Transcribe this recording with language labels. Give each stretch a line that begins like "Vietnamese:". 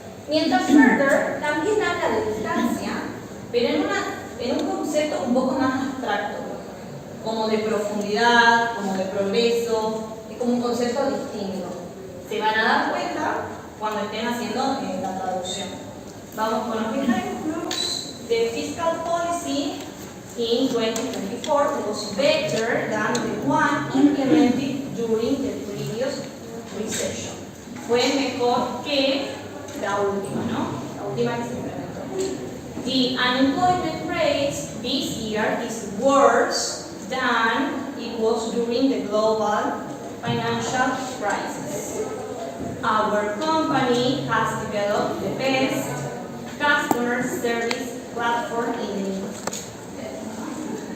Spanish: Mientras further también habla de distancia, pero en un concepto un poco más abstracto, como de profundidad, como de progreso, es como un concepto distinto. Se van a dar cuenta cuando estén haciendo la traducción. Vamos con los ejemplos.
English: The fiscal policy in 2024 was better than the one implemented during the previous recession.
Spanish: Fue mejor que la última, ¿no? La última que se implementó.
English: The unemployment rate this year is worse than it was during the global financial crisis. Our company has developed the best customer service platform in the industry.